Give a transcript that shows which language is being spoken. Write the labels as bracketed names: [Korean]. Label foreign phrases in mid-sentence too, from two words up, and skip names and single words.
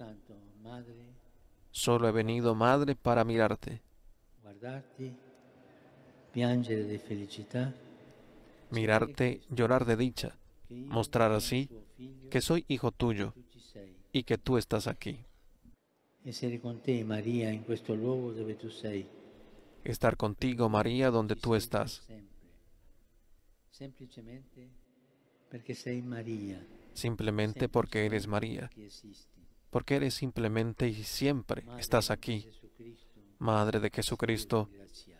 [Spanish] Solo he venido, Madre, para mirarte, mirarte, llorar de dicha, mostrar así que soy hijo tuyo y que tú estás aquí. [Italian] Essere con te, Maria, in questo luogo dove tu sei. [Spanish] Estar contigo, María, donde tú estás, Sempre. [Italian] Semplicemente perché sei Maria. [Spanish] simplemente porque eres María, [Italian] Che esisti. [Spanish] porque eres simplemente y siempre Madre estás [Italian] di [Spanish] aquí, Jesucristo, Madre de Jesucristo, [Italian] ringraziata.